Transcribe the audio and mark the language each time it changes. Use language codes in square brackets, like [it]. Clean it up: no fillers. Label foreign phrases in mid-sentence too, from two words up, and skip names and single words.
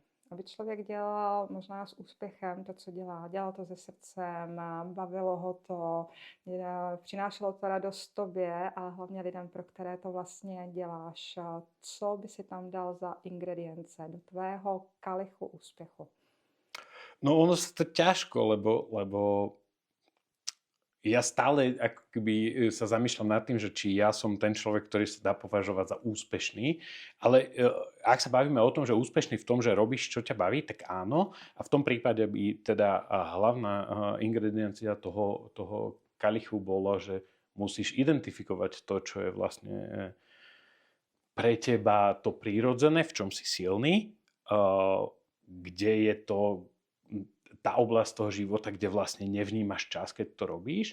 [cs] Aby člověk dělal možná s úspěchem to, co dělá. Dělal to se srdcem, bavilo ho to, přinášelo to radost tobě a hlavně lidem, pro které to vlastně děláš. Co by si tam dal za ingredience do tvého kalichu úspěchu? [sk] No ono sa to ťažko, lebo ja stále ako keby sa zamýšľam nad tým, že či ja som ten človek, ktorý sa dá považovať za úspešný, ale ak sa bavíme o tom, že úspešný v tom, že robíš, čo ťa baví, tak áno. A v tom prípade by teda hlavná ingrediencia toho kalichu bolo, že musíš identifikovať to, čo je vlastne pre teba to prírodzené, v čom si silný, kde je to tá oblasť toho života, kde vlastne nevnímaš čas, keď to robíš.